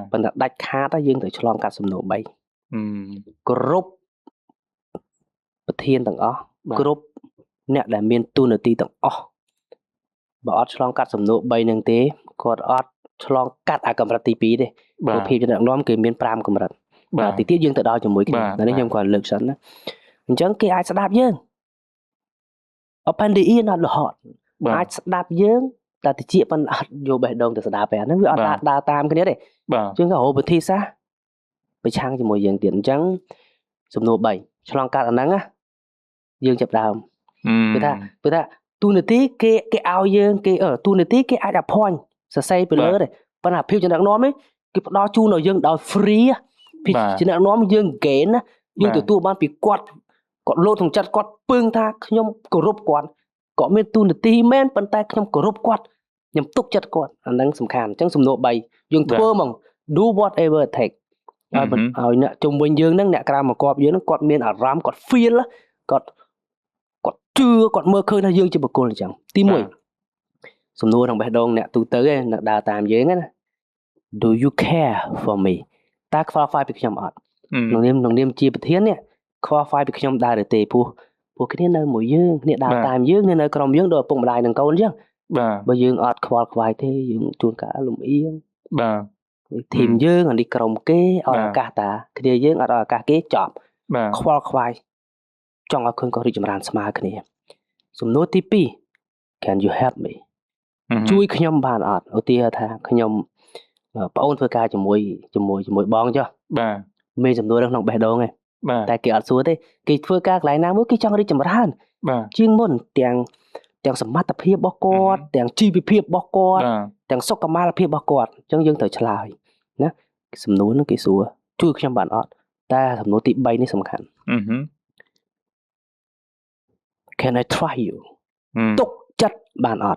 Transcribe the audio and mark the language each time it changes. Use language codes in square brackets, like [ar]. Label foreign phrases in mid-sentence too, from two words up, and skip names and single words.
[km] ប៉ុន្តែដាច់ខាតយើងត្រូវឆ្លងកាត់សំណួរ3គ្រប់ប្រធានទាំងអស់គ្រប់អ្នកដែលមានទូនាទីទាំងអស់បើអត់ឆ្លងកាត់សំណួរ3ហ្នឹងទេគាត់អត់ឆ្លងកាត់អាកម្រិតទី2ទេព្រោះភាពជាអ្នកដឹកនាំគេមាន5កម្រិតបាទទីទៀតយើងទៅដល់ជាមួយគ្នានេះខ្ញុំគាត់លើកសិនណាអញ្ចឹងគេអាចស្ដាប់យើង [en] open the ear not the heart [km] អាចស្ដាប់យើងតែតិចប៉ុន្តែអត់យកបេះដូងទៅស្ដាប់ទេហ្នឹងវាអត់ដើរតាមគ្នាទេ បាទ ជាងក៏រកវិធីសាស្ត្រប្រឆាំងជាមួយយើងទៀតអញ្ចឹងសំណួរ3ឆ្លងកាត់អាហ្នឹងណាយើងចាប់ដើមគឺថាទូនាទីគេឲ្យយើងគេទូ នាទីគេអាច appoint សរសេរពីលើទេប៉ុន្តែភាពជាអ្នកដឹកនាំនេះគេផ្ដល់ជូនដល់យើងដោយ free ភាពជាអ្នកដឹកនាំយើង gain ណាយើងទទួលបានពីគាត់លោតក្នុងចិត្តគាត់ពឹងថាខ្ញុំគោរពគាត់មានទូនាទីមែនប៉ុន្តែខ្ញុំគោរពគាត់ខ្ញុំទុកចិត្តគាត់អាហ្នឹងសំខាន់អញ្ចឹងសំណួរ3យើងធ្វើហ្មង [en] do whatever it take [km] ឲ្យអ្នកជុំវិញយើងហ្នឹងអ្នកក្រៅមកគប់យើងហ្នឹងគាត់មានអារម្មណ៍គាត់ feel គាត់ជឿគាត់មើលឃើញថាយើងជាបុគ្គលអញ្ចឹងទី 1សំណួរក្នុងបេះដូងអ្នកទូទៅឯងអ្នកដើរតាមយើងណា [en] do you care for me [km] តើខ្វល់ខ្វាយពីខ្ញុំអត់ក្នុងនាមជាប្រធាននេះខ្វល់ខ្វាយពីខ្ញុំដែរទេព្រោះគ្នានៅមួយយើងគ្នាដើរតាមយើងនៅក្រុមយើងដូចឪពុកម្ដាយនិងកូនអញ្ចឹង បាទ បើយើងអត់ខ្វល់ខ្វាយទេយើងជួនកាលលំអៀង បាទ ធីមយើងអានេះក្រុមគេឲ្យឱកាសតាគ្នាយើងអត់ឲ្យឱកាសគេចប់ខ្វល់ខ្វាយចង់ឲ្យឃើញគាត់រីកចម្រើនស្មើគ្នាសំណួរទី2 [en] can you help me [km] ជួយខ្ញុំបានអត់ឧទាហរណ៍ថាខ្ញុំប្អូនធ្វើការជាមួយបងចុះ បាទ មានសំណួរក្នុងបេះដូងឯងតែគេអត់សួរទេគេធ្វើការកន្លែងណាមួយគេចង់រីកចម្រើនជាងមុនទាំងសមត្ថភាពរបស់គាត់ទាំងជីវភាពរបស់គាត់ទាំងសុខុមាលភាពរបស់គាត់អញ្ចឹងយើងត្រូវឆ្លើយណាសំណួរហ្នឹងគេសួរជួយខ្ញុំបានអត់តែសំណួរទី3នេះសំខាន់ [en] Can I try you [km] ទុកចិត្តបានអត់